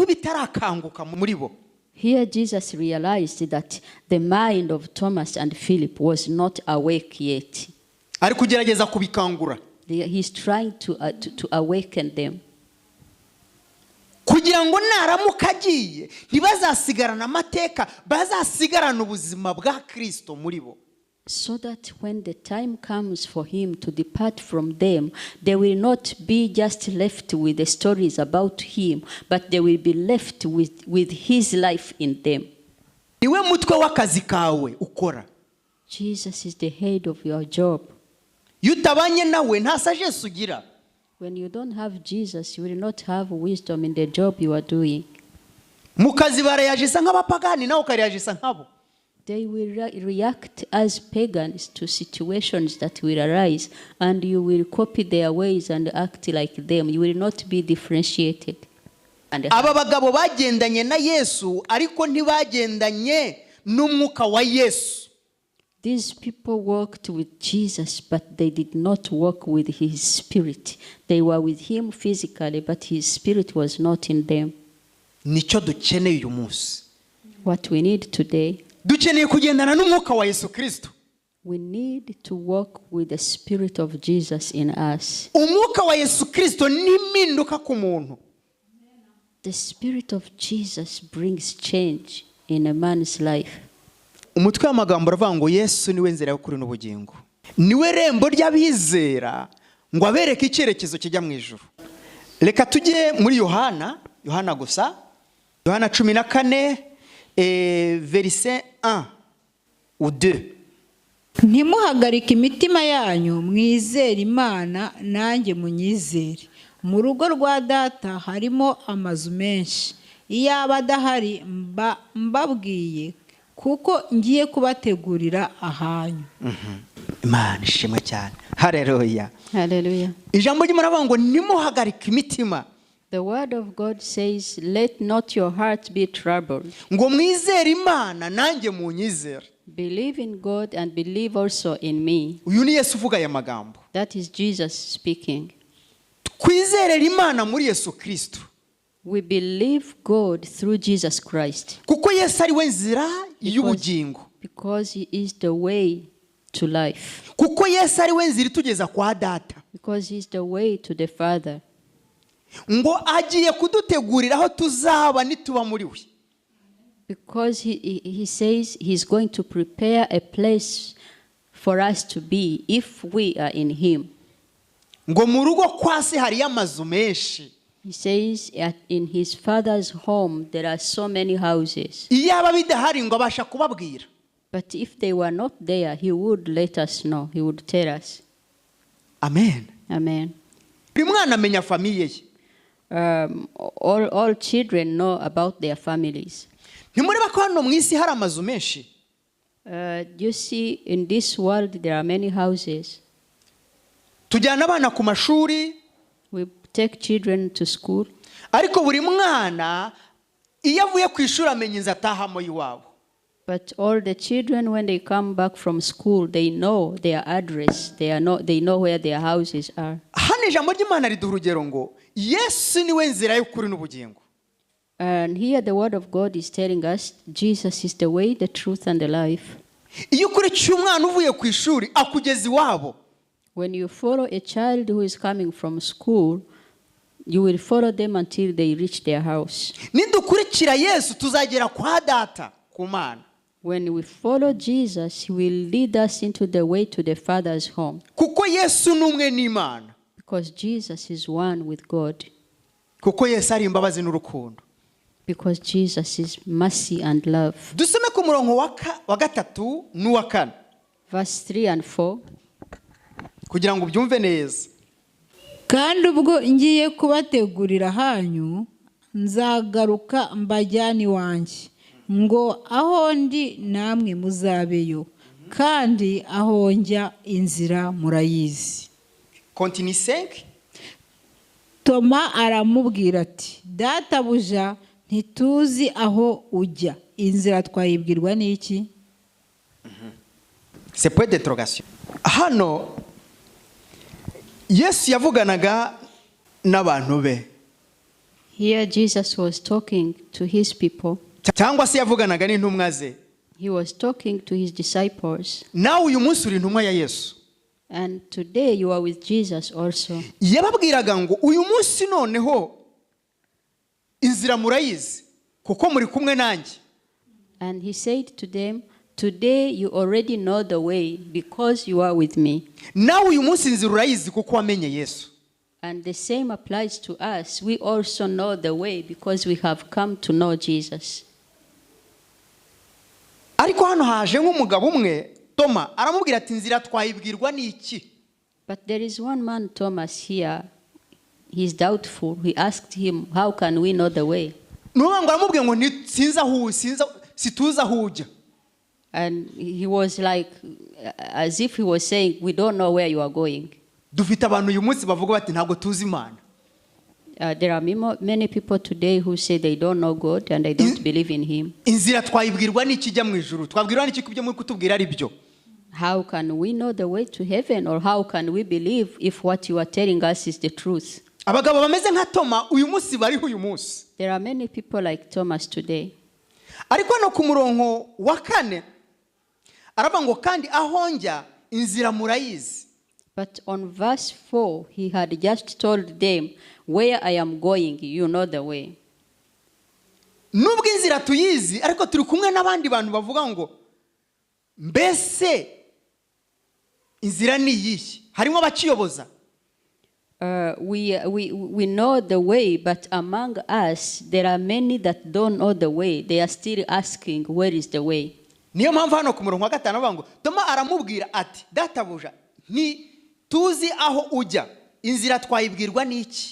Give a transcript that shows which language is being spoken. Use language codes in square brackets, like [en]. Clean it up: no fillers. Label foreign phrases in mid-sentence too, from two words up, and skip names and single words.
[rw] itarakanguka muri bo. [en] Here Jesus realized that the mind of Thomas and Philip was not awake yet. [rw] Ari kugerageza kubikangura. [en] He's trying to awaken them. [rw] Kugira ngo naramuka agiye ntibazasigarana amateka, bazasigarana ubuzima bwa Kristo muri bo. [en] So that when the time comes for him to depart from them, they will not be just left with the stories about him, but they will be left with his life in them. [rw] Niwe mutwe w'akazi kawe ukora. [en] Jesus is the head of your job. [rw] Yutabanye nawe nta sagesse ugira. [en] When you don't have Jesus, you will not have wisdom in the job you are doing. [rw] Mukazi barayajisa nk'abapagani nawe ukariyajisa nkabo. [en] They will react as pagans to situations that will arise, and you will copy their ways and act like them. You will not be differentiated. [rw] Aba bagabo bagendanye na Yesu ariko ntibagendanye n'umwuka wa Yesu. [en] These people walked with Jesus, but they did not walk with his spirit. They were with him physically, but his spirit was not in them. [rw] Nicyo dukeneye uyu munsi. [en] What we need today, [rw] dukeneye kugendana n'umwuka wa Yesu Kristo. [en] We need to walk with the spirit of Jesus in us. [rw] Umwuka wa Yesu Kristo nimpinduka ku muntu. [en] The spirit of Jesus brings change in a man's life. [rw] Umutwe w'amagambo aravuga ngo Yesu niwe nzira y'ukuri n'ubugingo. Niwe rembo ry'abizera ngo abereke icyerekezo kijya mu ijuru. Reka tujye muri Yohana gusa. [fr] Yohana 14 verset 1 ou 2. [rw] Ntimuhagarike imitima yanyu, mwizere Imana nanjye munyizere. Mu rugo rwa data harimo amazu menshi. Iyaba adahari mbabwiye, kuko ngiye kubategurira ahanyu. Imana ishimwe cyane. Haleluya. Hallelujah. Ijambo ry'Imana ravuga ngo ntimuhagarike imitima. [en] The word of God says, let not your heart be troubled. [rw] Ngo mwizere Imana nanjye munyizere. [en] Believe in God and believe also in me. [rw] Uyu ni Yesu uvuga aya magambo. [en] That is Jesus speaking. [rw] Kwizerera Imana muri Yesu Kristo. [en] We believe God through Jesus Christ. [rw] Kuko Yesu ari we nzira y'ubugingo. [en] Because he is the way to life. [rw] Kuko Yesu ari we nzira itugeza kwa data. [en] Because he is the way to the Father. [rw] Ngo agiye kudutegurira aho tuzaba nituba muri we. [en] Because he says he's going to prepare a place for us to be if we are in him. [rw] Ngo mu rugo kwa se hari amazu menshi. [en] He says in his Father's home there are so many houses. [rw] Iyaba bidahari ngo abasha kubabwira. [en] But if they were not there, he would let us know. He would tell us. Amen. Amen. [rw] Buri mwana amenya famiye ye. [en] All children know about their families. [rw] Ntimureba ko hano mu isi hari amazu menshi. [en] You see, in this world there are many houses. [rw] Tujyana abana ku mashuri. [en] We take children to school. [rw] Ariko buri mwana iyo avuye ku ishuri amenya inzu atahamo iwabo. [en] But all the children, when they come back from school, they know their address. They know where their houses are. [rw] Hano ijambo ry'Imana riduha urugero ngo Yesu niwe nzira y'ukuri n'ubugingo. [en] And here the word of God is telling us Jesus is the way, the truth, and the life. [rw] Iyo ukurikiye umwana uvuye ku ishuri akugeza iwabo. [en] When you follow a child who is coming from school, you will follow them until they reach their house. [rw] Nidukurikira Yesu tuzagera kwa data ku Mana. [en] When we follow Jesus, he will lead us into the way to the Father's home. [rw] Kuko Yesu numwe n'Imana. [en] Because Jesus is one with God. [rw] Kuko Yesu ari imbabazi n'urukundo. [en] Because Jesus is mercy and love. [rw] Dusome ku murongo wa gatatu n'uwa kane. [en] Verse 3 and 4. [rw] Kugira ngo ubyumve neza. Kandi ubwo ngiye kubategurira hanyu, nzagaruka mbajyane iwanjye, ngo aho ndi namwe muzabeyo, kandi aho njya inzira murayizi. [en] Continue 5. [rw] Toma aramubwira ati, databuja ntituzi aho ujya, inzira twayibwirwa n'iki? [fr] C'est point d'interrogation. [rw] Hano Yesu yavuganaga n'abantu be. [en] Here Jesus was talking to his people. [rw] cyangwa se yavuganaga n'intumwa ze. [en] He was talking to his disciples. [rw] Nawe uyu munsi uri intumwa ya Yesu. [en] And today you are with Jesus also. [rw] Yababwiraga ngo uyu munsi noneho inzira murayizi kuko muri kumwe nanjye. [en] And he said to them, today you already know the way because you are with me. [rw] Nawe uyu munsi inzira urayizi kuko wamenye Yesu. [en] And the same applies to us. We also know the way because we have come to know Jesus. [rw] Ariko hano haje nk'umugabo umwe Toma aramubwira ati inzira twayibwirwa n'iki? [en] But there is one man, Thomas, here. He's doubtful. He asked him, how can we know the way? [rw] Nuba ngo aramubwiye ngo situza aho ujya. [en] And he was like, as if he was saying, we don't know where you are going. [rw] Dufite abantu uyu munsi bavuga bati ntabwo tuzi Imana. [en] There are many people today who say they don't know God and they don't believe in him. [rw] Inzira twayibwirwa n'iki ijya mu ijuru? Twabwirwa n'iki kubyo muri kutubwira ari byo? [en] How can we know the way to heaven, or how can we believe if what you are telling us is the truth? [rw] Abagabo bameze nka Toma uyu munsi bariho uyu munsi. [en] There are many people like Thomas today. [rw] Ariko no ku murongo wa 4 aravuga ngo kandi aho njya inzira murayizi. [en] But on verse 4, he had just told them, where I am going, you know the way. [rw] Nubwo inzira tuyizi ariko turi kumwe n'abandi bantu bavuga ngo mbese inzira ni yihe? Harimo abaciyoboza. [en] We know the way, but among us, there are many that don't know the way. They are still asking, where is the way? [rw] Niyo mpamvu hano ku murongo wa 5 avuga ngo Toma aramubwira ati databuja ni tuzi aho ujya inzira twayibwirwa n'iki?